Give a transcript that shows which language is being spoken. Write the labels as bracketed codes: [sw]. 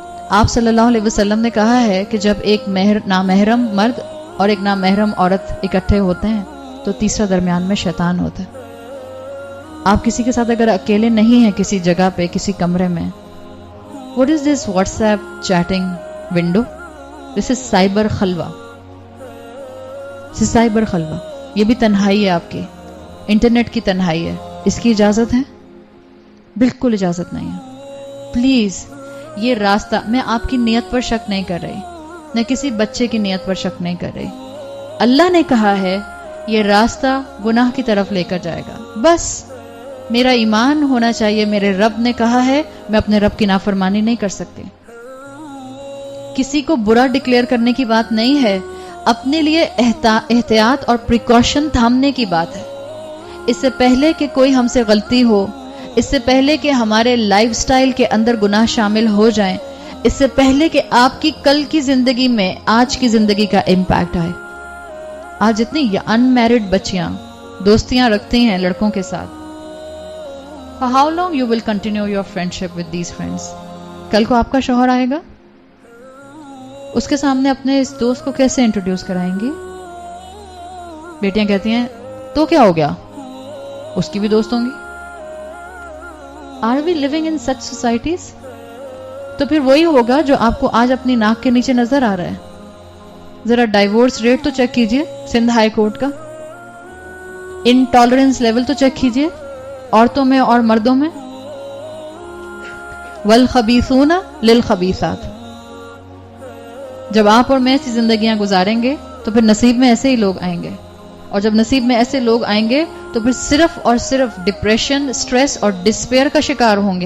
[ur] آپ صلی اللہ علیہ وسلم نے کہا ہے کہ جب ایک نامحرم مرد اور ایک نامحرم عورت اکٹھے ہوتے ہیں تو تیسرا درمیان میں شیطان ہوتا ہے. آپ کسی کے ساتھ اگر اکیلے نہیں ہیں کسی جگہ پہ کسی کمرے میں، [en] what is this WhatsApp chatting window? This is cyber خلوہ. this is cyber خلوہ. [ur] یہ بھی تنہائی ہے، آپ کی انٹرنیٹ کی تنہائی ہے. اس کی اجازت ہے؟ بالکل اجازت نہیں ہے. پلیز یہ راستہ، میں آپ کی نیت پر شک نہیں کر رہی، نہ کسی بچے کی نیت پر شک نہیں کر رہی. اللہ نے کہا ہے یہ راستہ گناہ کی طرف لے کر جائے گا. بس میرا ایمان ہونا چاہیے، میرے رب نے کہا ہے، میں اپنے رب کی نافرمانی نہیں کر سکتی. کسی کو برا ڈکلیئر کرنے کی بات نہیں ہے، اپنے لیے احتیاط اور پریکاشن تھامنے کی بات ہے. اس سے پہلے کہ کوئی ہم سے غلطی ہو، اس سے پہلے کہ ہمارے لائف سٹائل کے اندر گناہ شامل ہو جائیں، اس سے پہلے کہ آپ کی کل کی زندگی میں آج کی زندگی کا امپیکٹ آئے. آج اتنی ان میرڈ بچیاں دوستیاں رکھتی ہیں لڑکوں کے ساتھ. [en] How long you will continue your friendship with these friends? [ur] کل کو آپ کا شوہر آئے گا، اس کے سامنے اپنے اس دوست کو کیسے انٹروڈیوس کرائیں گی؟ بیٹیاں کہتی ہیں تو کیا ہو گیا، اس کی بھی دوست ہوں گی. [en] Are we living in such societies? [ur] تو پھر وہی ہوگا جو آپ کو آج اپنی ناک کے نیچے نظر آ رہا ہے. ذرا ڈائیورس ریٹ تو چیک کیجئے سندھ ہائی کورٹ کا. انٹالرنس لیول تو چیک کیجئے عورتوں میں اور مردوں میں. [ar] والخبیثون للخبیثات. [ur] جب آپ اور میں ایسی زندگیاں گزاریں گے تو پھر نصیب میں ایسے ہی لوگ آئیں گے، اور جب نصیب میں ایسے لوگ آئیں گے تو پھر صرف اور صرف ڈپریشن، سٹریس اور ڈسپیئر کا شکار ہوں گے.